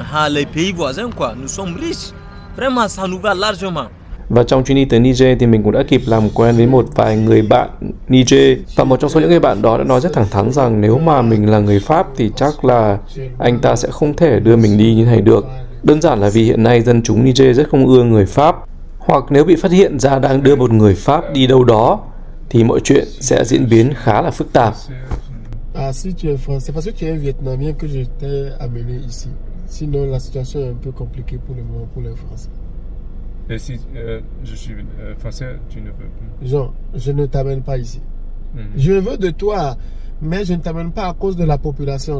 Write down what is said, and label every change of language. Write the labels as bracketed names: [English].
[French] Les pays voisins quoi, nous sommes riches. Vraiment ça nous va largement. [Vietnamese] Và trong chuyến đi tới Niger thì mình cũng đã kịp làm quen với một vài người bạn Niger. Và một trong số những người bạn đó đã nói rất thẳng thắn rằng nếu mà mình là người Pháp thì chắc là anh ta sẽ không thể đưa mình đi như này được. Đơn giản là vì hiện nay dân chúng Niger rất không ưa người Pháp. Hoặc nếu bị phát hiện ra đang đưa một người Pháp đi đâu đó thì mọi chuyện sẽ diễn biến khá là phức tạp. [French] Si tu es français, parce que tu es un Vietnamien que je t'ai amené ici. Sinon, la situation est un peu compliquée pour le moment pour les Français. Et si je suis français, tu ne veux plus? Jean, je ne t'amène pas ici. Je veux de toi, mais je ne t'amène pas à cause de la population.